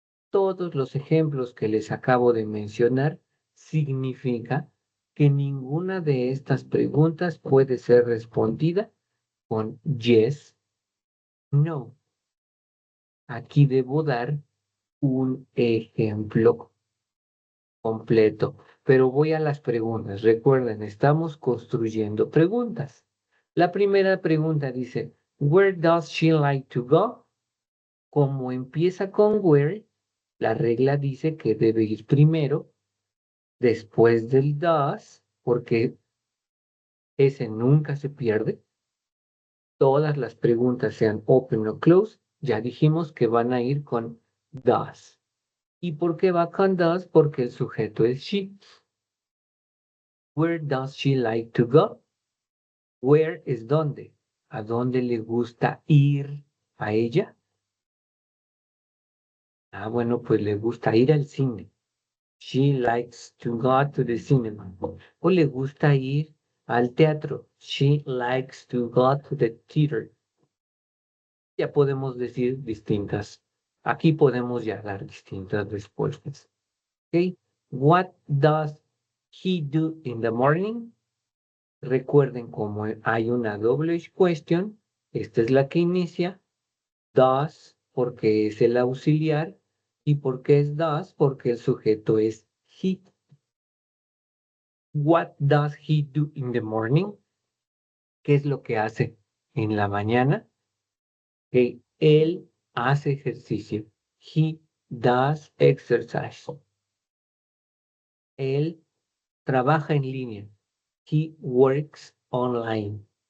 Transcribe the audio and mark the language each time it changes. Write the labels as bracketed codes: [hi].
[es] Todos los ejemplos que les acabo de mencionar significa que ninguna de estas preguntas puede ser respondida con yes, no. Aquí debo dar un ejemplo completo, pero voy a las preguntas. Recuerden, estamos construyendo preguntas. La primera pregunta dice, [en] where does she like to go? [es] Como empieza con where, la regla dice que debe ir primero, después del does, porque ese nunca se pierde. Todas las preguntas, sean open o close, ya dijimos que van a ir con does. ¿Y por qué va con does? Porque el sujeto es she. [en] Where does she like to go? [es] Where es dónde. ¿A dónde le gusta ir a ella? Bueno, pues le gusta ir al cine. [en] She likes to go to the cinema. [es] O le gusta ir al teatro. [en] She likes to go to the theater. [es] Ya podemos decir distintas. Aquí podemos ya dar distintas respuestas. Okay. [en] What does he do in the morning? [es] Recuerden, como hay una doble question, esta es la que inicia. Does, porque es el auxiliar. ¿Y por qué es does? Porque el sujeto es he. [en] What does he do in the morning? [es] ¿Qué es lo que hace en la mañana? Que él hace ejercicio. [en] He does exercise. [es] Él trabaja en línea. [en] He works online.